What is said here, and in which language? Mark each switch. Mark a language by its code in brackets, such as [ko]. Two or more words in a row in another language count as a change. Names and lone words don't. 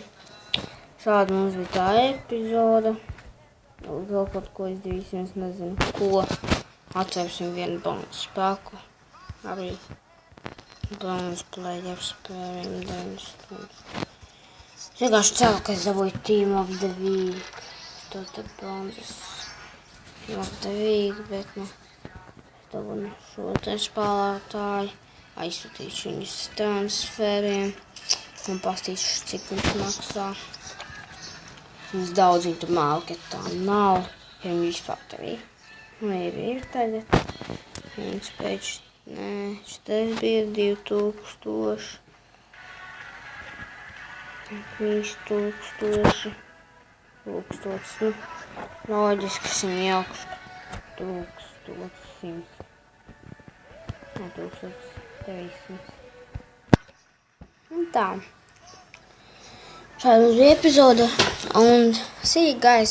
[lv] Šāda mums bija tā epizoda. Vēl kaut ko izdarīsim, es nezinu ko. Atvērsim vienu bonus spēku. Arī [en] bonus player [lv] spēlēm 9 stundas. Es vienkārši ceru, ka es dabūju Team of the Week. To tad bonus Team of the Week, bet dabūju šo te spēlētāju. Aizsūtīšu viņus transferiem un pastīšu, cik viņš maksā. Mums daudz viņa tur marketā nav, ja viņi vispār tev ir. Ir tagad. Viens pēc, šitais bija 2000. 3000. 1000. Loģiski, esam jaukšu. 1100. 1300. Un tā. Šāda bija epizode. [en] Un see you guys.